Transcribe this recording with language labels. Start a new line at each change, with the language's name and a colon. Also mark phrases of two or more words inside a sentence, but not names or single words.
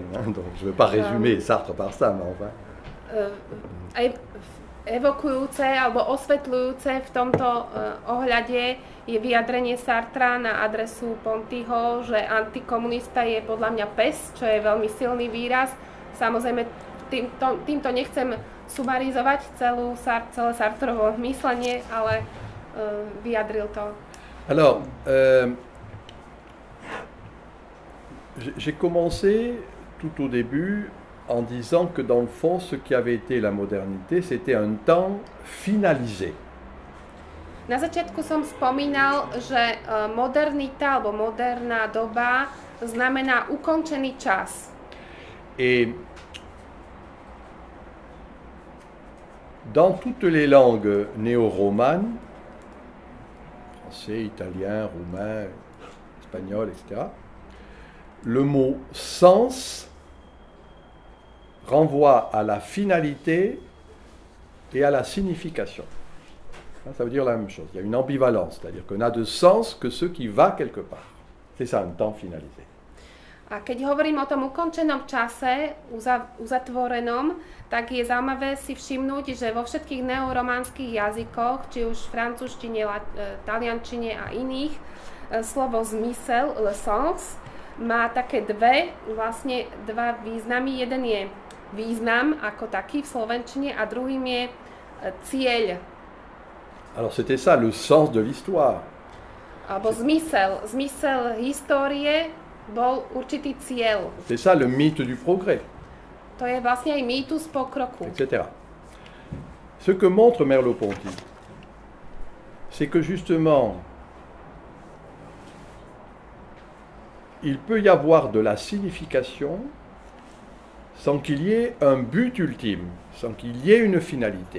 French: Hein. Donc je ne veux pas résumer Sartre par ça, mais enfin...
Slovak: Evokujúce alebo osvetľujúce v tomto ohľade je vyjadrenie Sartra na adresu Pontyho, že antikomunista je podľa mňa pes, čo je veľmi silný výraz. Samozrejme, týmto nechcem sumarizovať celé Sartrovo myslenie, ale vyjadril to.
French: Alors, j'ai commencé tout au début en disant que dans le fond, ce qui avait été la modernité, c'était un temps finalisé.
Slovak: Na začiatku som spomínal, že modernita alebo moderná doba znamená ukončený čas.
French: Et dans toutes les langues néo-romanes, français, italien, roumain, espagnol, etc., le mot sens renvoie à la finalité et à la signification. Ça veut dire la même chose. Il y a une ambivalence, c'est-à-dire qu'on n'a de sens que ce qui va quelque part. C'est ça, un temps finalisé.
Slovak: A keď hovorím o tom ukončenom čase, uzatvorenom, tak je zaujímavé si všimnúť, že vo všetkých neorománskych jazykoch, či už v francúzštine, taliančine a iných, slovo zmysel,
French: le sens,
Slovak: má také dva významy. Jeden je význam ako taký v slovenčine a druhým je cieľ.
French: Alors c'était ça le sens de l'histoire.
Slovak: Alebo zmysel histórie bol určitý cieľ.
French: C'est ça le mythe du progrès.
Slovak: To je vlastne aj mýtus pokroku.
French: Etc. Ce que montre Merleau-Ponty, c'est que justement, il peut y avoir de la signification sans qu'il y ait un but ultime, sans qu'il y ait une finalité.